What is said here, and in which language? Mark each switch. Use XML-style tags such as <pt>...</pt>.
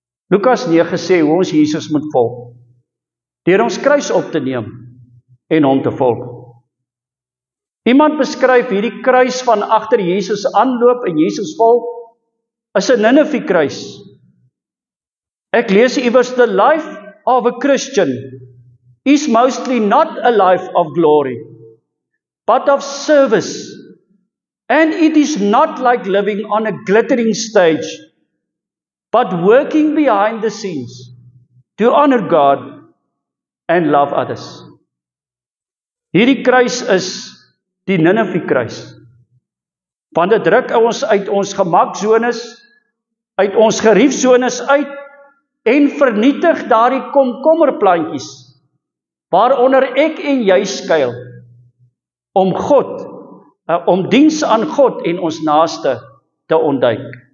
<af>Lukas 9 sê hoe ons Jesus moet volg, deur ons kruis op te neem en hom te volg. Iemand beskryf hierdie kruis van agter Jesus aanloop en Jesus volg as 'n Ninive kruis. Ek lees iewers,</af> <en>the life of a Christian is mostly not a life of glory, but of service, and it is not like living on a glittering stage, but working behind the scenes to honor God and love others.</en> <af>Hierdie kruis is die Ninive kruis. Want dit druk ons uit ons gemaksones, uit ons geriefsones uit en vernietig daardie komkommerplantjies waaronder ek en jy skuil om diens aan God en ons naaste te ontduik.</af>